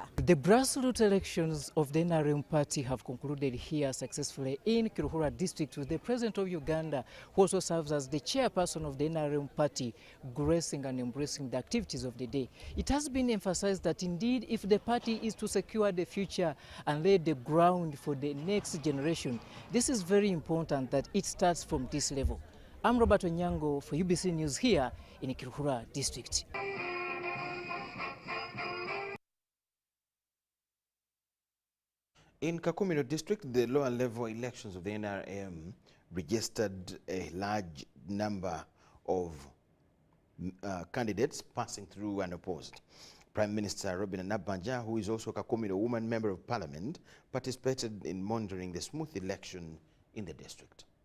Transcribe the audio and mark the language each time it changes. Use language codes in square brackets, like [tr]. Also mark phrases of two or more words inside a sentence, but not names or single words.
[en] The grassroots elections of the NRM party have concluded here successfully in Kiruhura district, with the president of Uganda, who also serves as the chairperson of the NRM party, gracing and embracing the activities of the day. It has been emphasized that indeed, if the party is to secure the future and lay the ground for the next generation, this is very important that it starts from this level. I'm Robert Onyango for UBC News here in Kiruhura district. In Kakumiro district, the lower level elections of the NRM registered a large number of candidates passing through unopposed. Prime Minister Robina Nabanja, who is also a Kakumiro woman member of parliament, participated in monitoring the smooth election in the district.